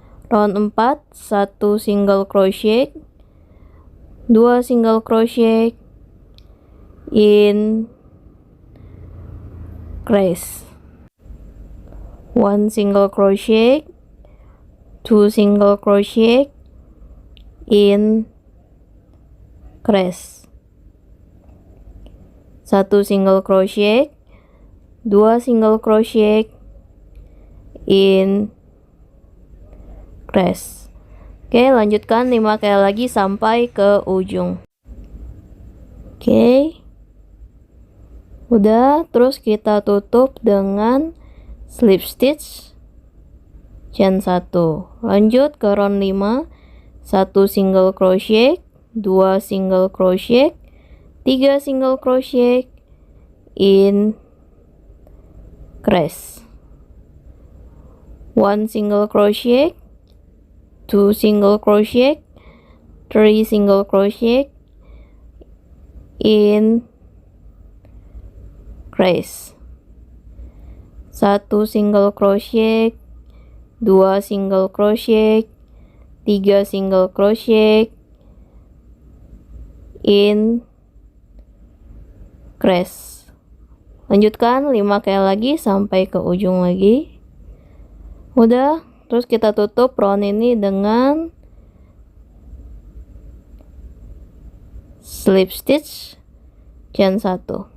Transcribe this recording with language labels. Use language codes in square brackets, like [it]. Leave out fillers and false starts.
[en] Round 4, 1 single crochet, 2 single crochet, increase, 1 single crochet, 2 single crochet, increase, 1 single crochet, 2 single crochet, increase. [id] Oke, lanjutkan 5 kali lagi sampai ke ujung. Oke. Udah, terus kita tutup dengan slip stitch chain 1. Lanjut ke round 5. [en] 1 single crochet, 2 single crochet, 3 single crochet, increase, 1 single crochet, 2 single crochet, 3 single crochet, increase, 1 single crochet, 2 single crochet, 3 single crochet, increase. [id] Lanjutkan 5 kali lagi sampai ke ujung lagi. Udah, terus kita tutup round ini dengan slip stitch chain 1.